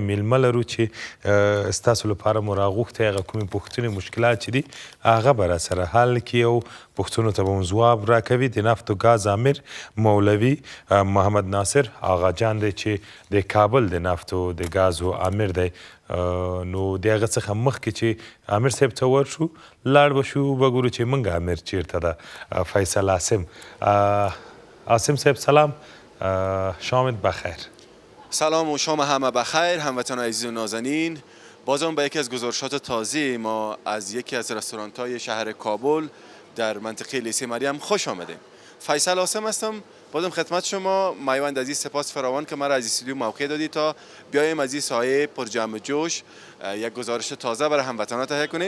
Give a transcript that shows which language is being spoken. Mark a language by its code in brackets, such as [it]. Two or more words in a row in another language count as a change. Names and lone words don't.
[ps] میلمه لرو چې ستاسو لپاره مو راغوښتی هغه کومې پوښتنې مشکلات چې دي هغه به راسره حل کړي او پوښتنو ته به مو ځواب راکوي د نفت و ګاز امیر مولوي محمد ناصر آغا جان دی چې د کابل د نفت و د ګازو امیر دی نو د هغه څخه مخکې چې امیر صاحب ته ورشو لاړ به شو به ګورو چې موږ امیر چیرته ده فیصل عاصم صاحب [fa] سلام شامت بخیر. سلام و شام همه بخیر هموطنان عزیز و نازنین. بازم به یکی از گزارشات تازه ما از یکی از رستوران‌های شهر کابل در منطقه لیسه مریم خوش آمدیم. فیصل عاصم هستم. بازم خدمت شما میوند عزیز سپاس فراوان که مرا از استودیو موقع دادید تا بیایم از این سایه پر جمع جوش یک گزارش تازه برای هموطنان تهیه کنیم.